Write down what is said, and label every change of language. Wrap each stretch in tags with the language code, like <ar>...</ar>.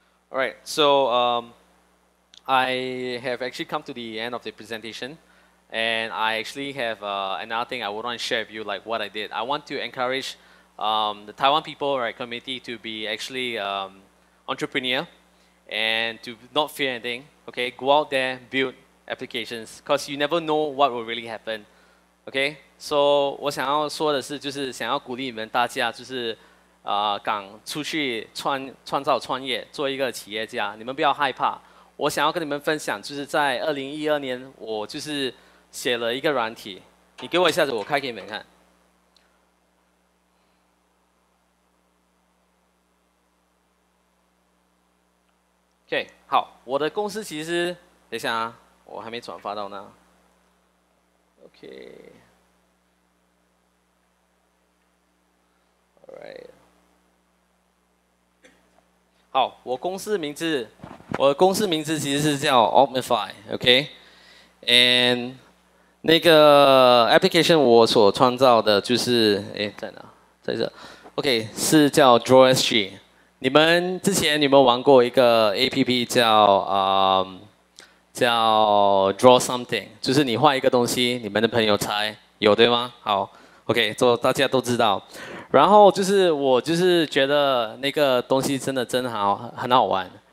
<en>All right, so I have actually come to the end of the presentation, and I actually have another thing I would want to share with you, like what I did. I want to encourage the Taiwan people, right, community to be actually entrepreneur and to not fear anything. Okay, go out there, build applications, because you never know what will really happen. Okay, so</en> <zh>我想要说的是，就是想要鼓励你们大家，就是敢出去创造创业，做一个企业家。你们不要害怕。我想要跟你们分享，就是在2012年，我就是写了一个软体。你给我一下子，我开给你们看。 OK， 好，我的公司其实，等一下啊，我还没转发到那。</zh> <en>OK，Alright。</en> <zh>好，我的公司名字其实是叫 Optify，OK，and 那个 application 我所创造的就是，在哪？在这 ，OK， 是叫 JSDC。你们之前有没有玩过一个 APP 叫 Draw Something， 就是你画一个东西，你们的朋友猜，有对吗？好 ，OK， 大家都知道。然后就是我就是觉得那个东西真的很好玩。</zh>